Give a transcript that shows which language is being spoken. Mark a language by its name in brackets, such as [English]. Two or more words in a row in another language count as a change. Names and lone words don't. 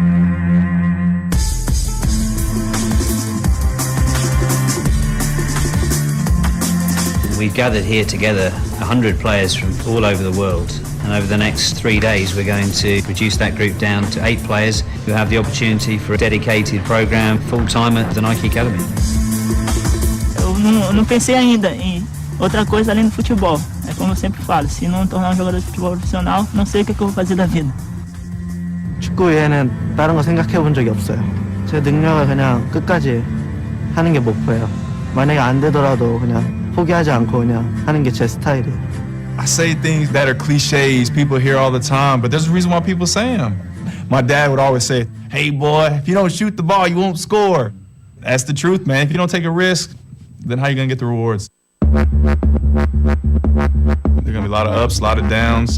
[English] We've gathered here together 100 players from all over the world, and over the next 3 days we're going to reduce that group down to 8 players who have the opportunity for a dedicated program full-time at the Nike Academy. [Portuguese] Eu não pensei ainda em outra coisa além do futebol. É como eu sempre falo, se não tornar jogador de futebol profissional, não sei o que eu vou fazer da vida. [Korean] 축구 외에는 다른 거 생각해 본 적이 없어요. 제 능력을 그냥 끝까지 하는 게 목표예요. 만약에 안 되더라도 그냥 포기하지 않고 그냥 하는 게 제 스타일이에요. [English] I say things that are cliches people hear all the time, but there's a reason why people say them. My dad would always say, "Hey boy, if you don't shoot the ball, you won't score." That's the truth, man. If you don't take a risk, then how are you gonna get the rewards? There are gonna be a lot of ups, a lot of downs.